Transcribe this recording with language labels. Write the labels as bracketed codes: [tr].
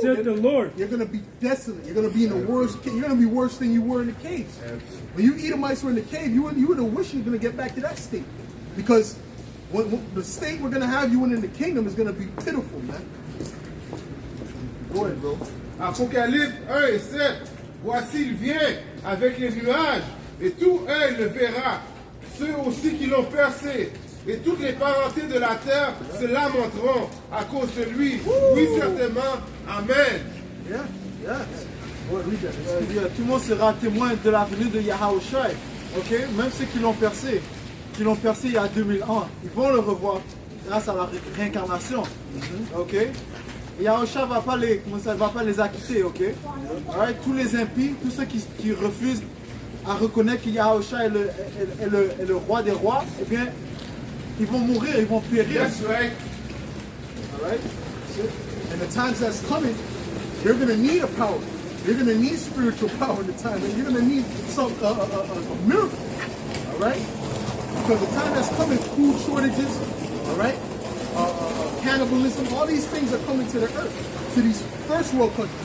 [en] saith the Lord. You're going to be desolate. You're going to be in the worst. You're going to be worse than you were in the caves. When you Edomites were in the cave, you would have wished you were going to get back to that state, because the state we're going to have you in the kingdom is going to be pitiful, man. Go ahead, bro. [fr] Apocalypse 1 et 7. Voici, il vient avec les nuages, et tout œil le verra, ceux aussi qui l'ont percé, et toutes les parentés de la terre se lamenteront à cause de lui. Oui, certainement. Amen. [en] Yeah, yes. Go ahead, read that. [fr] Tout le monde sera témoin de la venue de Yahushua. Ok? Même ceux qui l'ont percé il y a 2000 ans, ils vont le revoir grâce à la réincarnation. Ok? Et Yahushua va pas les acquitter. Ok? [en] Alright? [fr] Tous les impies, tous ceux qui refusent à reconnaître que Yahushua est le roi des rois, eh bien, ils vont mourir, ils vont périr. [en] That's right. All right? And the times that's coming, you're going to need a power. You're going to need spiritual power in the time. And you're going to need a miracle. All right? Because the time that's coming, food shortages, all right? Cannibalism, all these things are coming to the earth, to these first world countries.